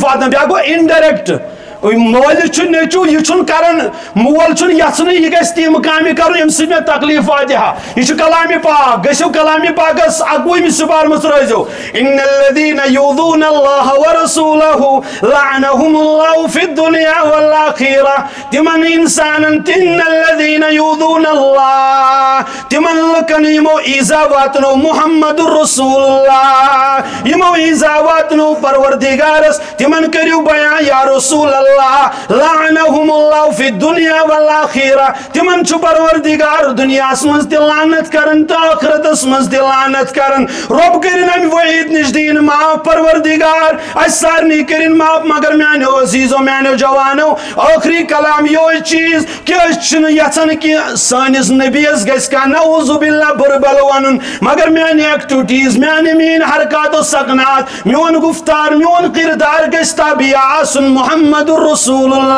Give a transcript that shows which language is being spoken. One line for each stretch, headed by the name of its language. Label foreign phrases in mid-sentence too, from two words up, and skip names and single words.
Kashmiri: واتان بیاکھ گوٚو انڈائریکٹ مٲلِس چھُ نیٚچوٗ یہِ چھُنہٕ کران مول چھُنہٕ یژھنٕے یہِ گژھِ تِم کامہِ کرُن ییٚمہِ سۭتۍ مےٚ تکلیف واتہِ ہا یہِ چھُ کلامِ پاک گٔژھِو کلامِ پاکس 11وٕمہِ سپارمٕژ رٲزِو
Arabic: ان الذین یؤذون اللہ ورسولہ لعنہم اللہ فی الدنیا والآخرہ
Kashmiri: تمن انسانن
Arabic: ان الذین یؤذون اللہ
Kashmiri: تمن لُکن یمو ایزا واتنو محمد رسول اللہ یمو ایزا واتنو پروردگارس تمن کٔرِو بیان یا رسول اللہ
Arabic: لعنہم اللہ فی الدنیا والآخرہ
Kashmiri: تمن چھُ پروردگار دنیاس منٛز تہِ لعنت کران تہٕ آخرتس منٛز تہِ لعنت کران رۄب کٔرِنۍ امہِ وعیٖد نِش دِیِن معاف پروردگار اَسہِ سارنٕے کٔرِنۍ معاف مگر میانیو عزیٖزو میانیو جوانو ٲخری کلام یِہوے چیٖز کہِ أسۍ چھِنہٕ یژھان کہِ سٲنِس نبیَس گژھِ کانٛہہ
Arabic: نعوذ باللہ
Kashmiri: بُربل ونُن مگر میانہِ ایکٹِوٹیٖز میٲنۍ حرکات و سکنات میون گفتار میون کردار گژھِ تابعہ آسُن محمد رسول